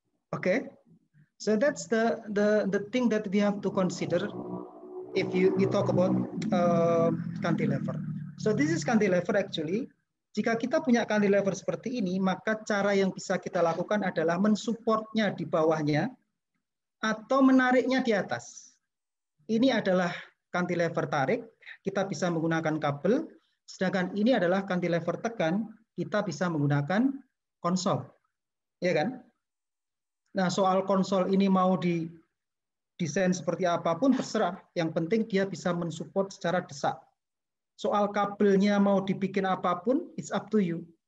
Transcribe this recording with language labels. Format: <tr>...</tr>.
<en>Okay, so that's the thing that we have to consider if you talk about cantilever. So this is cantilever actually.</en> <id>Jika kita punya cantilever seperti ini, maka cara yang bisa kita lakukan adalah mensupportnya di bawahnya atau menariknya di atas. Ini adalah cantilever tarik, kita bisa menggunakan kabel, sedangkan ini adalah cantilever tekan, kita bisa menggunakan konsol. Ya kan? Nah, soal konsol ini mau didesain seperti apapun terserah, yang penting dia bisa mensupport secara desak. Soal kabelnya mau dibikin apapun,</id> <en>it's up to you.</en>